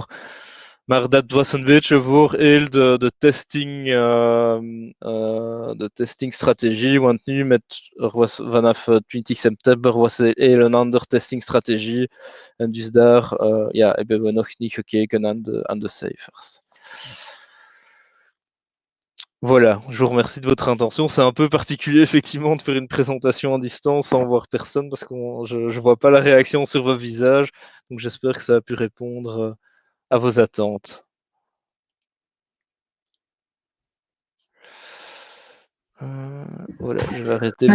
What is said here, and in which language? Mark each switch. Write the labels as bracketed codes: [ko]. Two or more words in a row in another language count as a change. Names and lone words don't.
[nl] Maar dat was een beetje voor heel de testingstrategie, want nu er was vanaf 20 september was er heel een andere testingstrategie. En dus daar hebben we nog niet gekeken aan de cijfers. [fr] Voilà, je vous remercie de votre intention. C'est un peu particulier, effectivement, de faire une présentation à distance sans voir personne, parce que je ne vois pas la réaction sur vos visages. Donc, j'espère que ça a pu répondre à vos attentes. Voilà, je vais arrêter